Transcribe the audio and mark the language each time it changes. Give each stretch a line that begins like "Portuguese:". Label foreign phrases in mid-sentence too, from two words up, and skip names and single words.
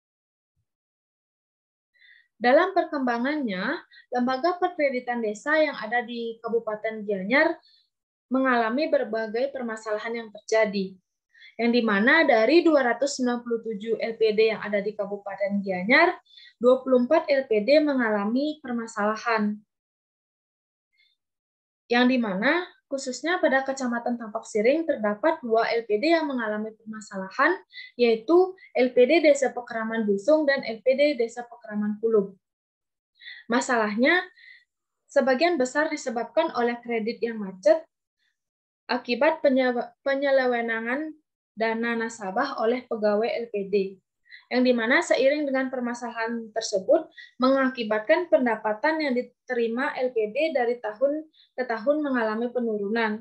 Indonesian: Dalam perkembangannya, lembaga perkreditan desa yang ada di Kabupaten Gianyar mengalami berbagai permasalahan yang terjadi, yang di mana dari 297 LPD yang ada di Kabupaten Gianyar, 24 LPD mengalami permasalahan. Yang di mana khususnya pada Kecamatan Tampak Siring terdapat 2 LPD yang mengalami permasalahan, yaitu LPD Desa Pekraman Busung dan LPD Desa Pekraman Kulub. Masalahnya, sebagian besar disebabkan oleh kredit yang macet akibat penyelewenangan dana nasabah oleh pegawai LPD, yang dimana seiring dengan permasalahan tersebut mengakibatkan pendapatan yang diterima LPD dari tahun ke tahun mengalami penurunan.